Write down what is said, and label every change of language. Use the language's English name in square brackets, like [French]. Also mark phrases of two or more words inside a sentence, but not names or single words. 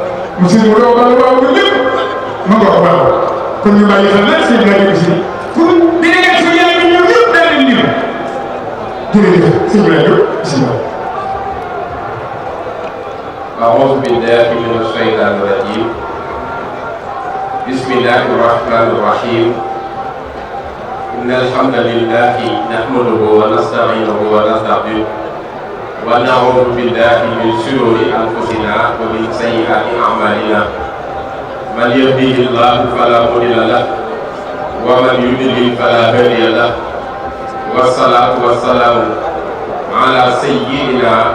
[Wolof] monsieur Modou Awa Balla waaw ba lépp ma nga wax waaw kon ñu bàyyi xel nag seen rajo bi si [French] pour délégation [Wolof] yaa ngi ñëw yëpp daal leen lim jërëjëf sëñ rajo bisimilah. [Arabic] أعوذ بالله من الشيطان الرجيم بسم الله الرحمن الرحيم إن الحمد لله نحمده ونستعينه ونستغفره ونعوذ بالله من شرور أنفسنا ومن سيئات أعمالنا من يهده الله فلا مضل له ومن يضلل فلا هادي له والصلاة والسلام على سيدنا